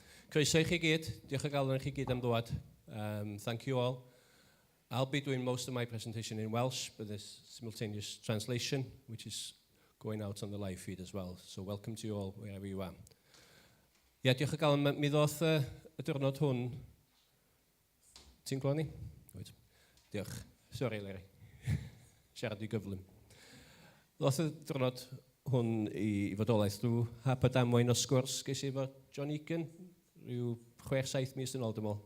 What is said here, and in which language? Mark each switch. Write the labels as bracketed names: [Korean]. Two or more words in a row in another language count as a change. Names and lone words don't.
[Welsh] Croeso i chi gyd, diolch o galon i chi gyd am ddod. [English] Thank you all. I'll be doing most of my presentation in Welsh, but there's simultaneous translation, which is going out on the live feed as well. So welcome to you all, wherever you are. [Welsh] Diolch o galon, mi ddoth y diwrnod hwn. Ti'n glod ni? Diolch. Sorry, Larry. Siarad i gyflym. Ddoth y diwrnod hwn i fodolaeth drwy hap a damwain o sgwrs ges i efo John Egan, rhyw 6-7 mis yn ôl dwi'n meddwl.